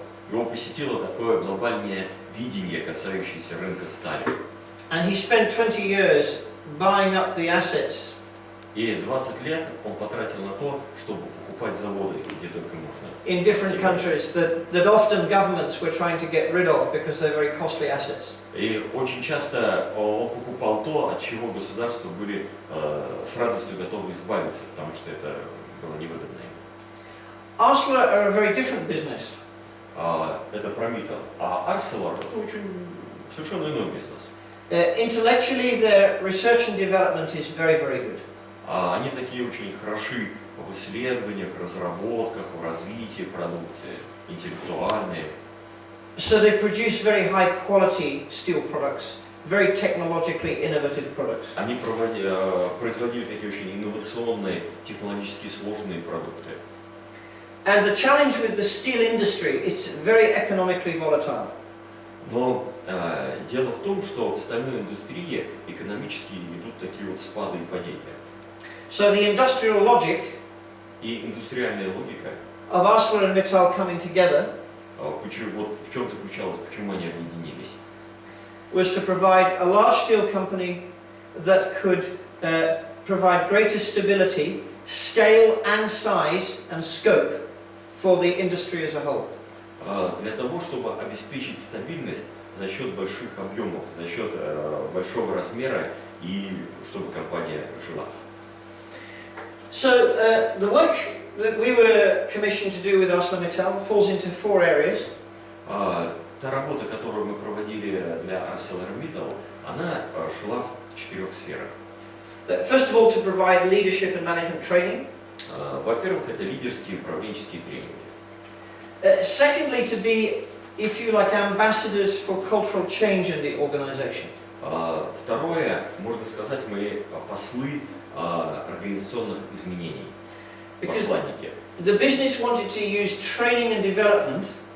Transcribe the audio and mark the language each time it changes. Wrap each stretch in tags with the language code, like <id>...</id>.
<ru>Его посетило такое глобальное видение, касающееся рынка стали.</ru> <en>And he spent 20 years buying up the assets</en> <ru>И 20 лет он потратил на то, чтобы покупать заводы, где только можно.</ru> <en>in different countries that often governments were trying to get rid of because they're very costly assets.</en> <ru>И очень часто он покупал то, от чего государства были с радостью готовы избавиться, потому что это было невыгодно им.</ru> <en>Arcelor are a very different business.</en> <ru>Это про Mittal. А Arcelor это очень совершенно иной бизнес.</ru> <en>Intellectually, their research and development is very, very good.</en> <ru>Они такие очень хороши в исследованиях, разработках, в развитии продукции, интеллектуальные.</ru> <en>So they produce very high quality steel products, very technologically innovative products.</en> <ru>Они производили такие очень инновационные, технологически сложные продукты.</ru> <en>And the challenge with the steel industry is very economically volatile.</en> <ru>Но дело в том, что в стальной индустрии экономически идут такие вот спады и падения.</ru> <en>So the industrial logic</en> <ru>И индустриальная логика,</ru> <en>of ArcelorMittal coming together</en> <ru>вот в чем заключалась, почему они объединились,</ru> <en>was to provide a large steel company that could provide greater stability, scale and size and scope for the industry as a whole.</en> <ru>Для того, чтобы обеспечить стабильность за счет больших объемов, за счет большого размера и чтобы компания жила.</ru> <en>So the work that we were commissioned to do with ArcelorMittal falls into four areas.</en> <ru>Та работа, которую мы проводили для ArcelorMittal, она шла в 4 сферах.</ru> <en>First of all, to provide leadership and management training.</en> <ru>Во-первых, это лидерские и управленческие тренинги.</ru> <en>Secondly, to be, if you like, ambassadors for cultural change in the organization.</en> <ru>Второе, можно сказать, мы послы организационных изменений, посланники.</ru> <en>The business wanted to use training and development</en>